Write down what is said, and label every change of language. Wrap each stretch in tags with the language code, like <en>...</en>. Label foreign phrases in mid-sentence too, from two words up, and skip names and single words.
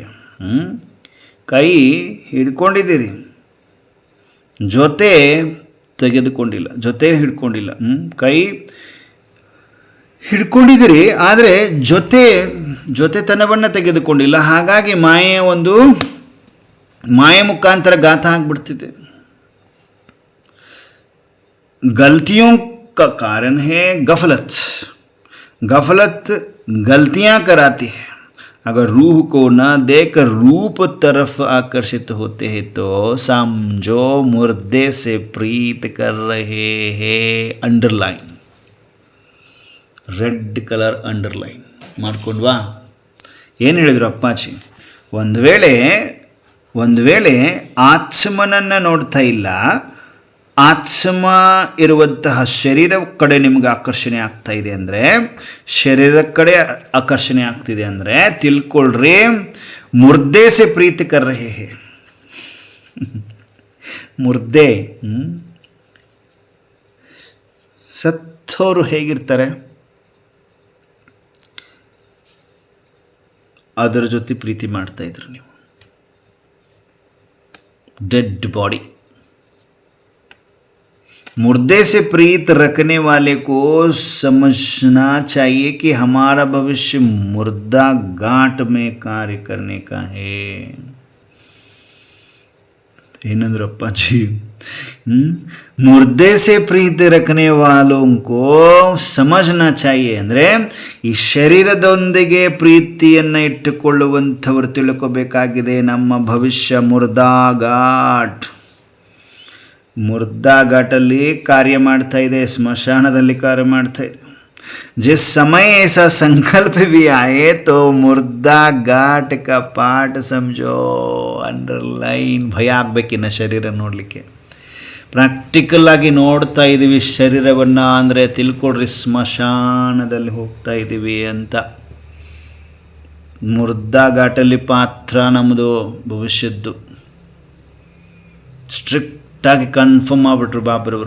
<kn>ಕೈ ಹಿಡ್ಕೊಂಡಿದ್ದೀರಿ, ಜೊತೆ ತೆಗೆದುಕೊಂಡಿಲ್ಲ, ಜೊತೆ ಹಿಡ್ಕೊಂಡಿಲ್ಲ. ಕೈ ಹಿಡ್ಕೊಂಡಿದ್ದೀರಿ ಆದರೆ ಜೊತೆತನವನ್ನು ತೆಗೆದುಕೊಂಡಿಲ್ಲ. ಹಾಗಾಗಿ ಮಾಯೆ ಮುಖಾಂತರ ಘಾತ ಆಗಿಬಿಡ್ತಿದೆ.</kn> <hi>गलतियों का कारण है गफलत. गलतियाँ कराती है. अगर रूह को न देकर रूप तरफ आकर्षित होते हैं तो समझो मुर्दे से प्रीत कर रहे हैं. अंडरलाइन,</hi> <en>red colour underline</en> <kn>ಮಾಡ್ಕೊಂಡ್ವಾ. ಏನು ಹೇಳಿದರು ಅಪ್ಪಾಜಿ? ಒಂದು ವೇಳೆ ಆತ್ಮನನ್ನು ನೋಡ್ತಾ ಇಲ್ಲ, ಆತ್ಮ ಇರುವಂತಹ ಶರೀರ ಕಡೆ ನಿಮ್ಗೆ ಆಕರ್ಷಣೆ ಆಗ್ತಾ ಇದೆ ಅಂದರೆ, ಶರೀರದ ಕಡೆ ಆಕರ್ಷಣೆ ಆಗ್ತಿದೆ ಅಂದರೆ ತಿಳ್ಕೊಳ್ರಿ</kn> <hi>मुर्दे से प्रीति कर रहे हैं.</hi> <kn>ಮುರ್ದೆ, ಸತ್ತೋರು ಹೇಗಿರ್ತಾರೆ ಅದರ ಜೊತೆ ಪ್ರೀತಿ ಮಾಡ್ತಾ ಇದ್ರು ನೀವು.</kn> <en>dead body,</en> <hi>मुर्दे से प्रीत रखने वाले को समझना चाहिए कि हमारा भविष्य मुर्दा गांठ में कार्य करने का है.</hi> <kn>ಏನಂದ್ರಪ್ಪ ಜಿ?</kn> <hi>मुर्दे से प्रीति रखने वालों को समझना चाहिए</hi> <kn>ಅಂದರೆ ಈ ಶರೀರದೊಂದಿಗೆ ಪ್ರೀತಿಯನ್ನು ಇಟ್ಟುಕೊಳ್ಳುವಂಥವರು ತಿಳ್ಕೋಬೇಕಾಗಿದೆ ನಮ್ಮ ಭವಿಷ್ಯ ಮುರ್ದಾ ಘಾಟಲ್ಲಿ ಕಾರ್ಯ ಮಾಡ್ತಾ ಇದೆ, ಸ್ಮಶಾನದಲ್ಲಿ ಕಾರ್ಯ ಮಾಡ್ತಾ ಇದೆ.</kn> <hi>जिस समय ऐसा संकल्प भी आए तो मुर्दा घाट का पाठ समझो. अंडरलाइन.</hi> <kn>ಭಯ ಆಗಬೇಕಿನ್ನ ಶರೀರ ನೋಡಲಿಕ್ಕೆ. ಪ್ರಾಕ್ಟಿಕಲ್ ಆಗಿ ನೋಡ್ತಾ ಇದ್ದೀವಿ ಶರೀರವನ್ನು ಅಂದರೆ ತಿಳ್ಕೊಳ್ರಿ ಸ್ಮಶಾನದಲ್ಲಿ ಹೋಗ್ತಾ ಇದ್ದೀವಿ ಅಂತ. ಮುರ್ದಾ ಘಾಟಲ್ಲಿ ಪಾತ್ರ ನಮ್ಮದು ಭವಿಷ್ಯದ್ದು. ಸ್ಟ್ರಿಕ್ಟಾಗಿ ಕನ್ಫರ್ಮ್ ಮಾಡಿಬಿಟ್ರು ಬಾಬ್ರವರು.</kn>